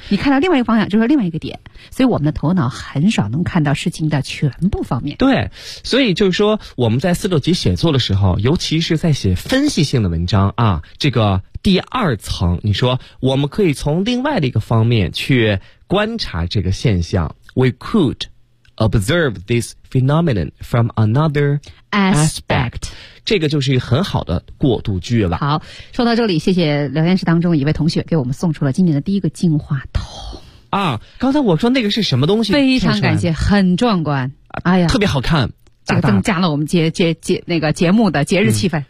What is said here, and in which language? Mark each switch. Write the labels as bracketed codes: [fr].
[zh] 你看到另外一个方向，就是另外一个点。所以我们的头脑很少能看到事情的全部方面。对，所以就是说我们在四六级写作的时候，尤其是在写分析性的文章啊，这个第二层，你说我们可以从另外的一个方面去观察这个现象。 [en] We could observe this phenomenon from another aspect。 [zh] 这个就是一个很好的过渡句了。好，说到这里，谢谢聊天室当中一位同学给我们送出了今年的第一个净化桶啊！刚才我说那个是什么东西？非常感谢，很壮观，哎呀，特别好看，这个增加了我们节目的节日气氛。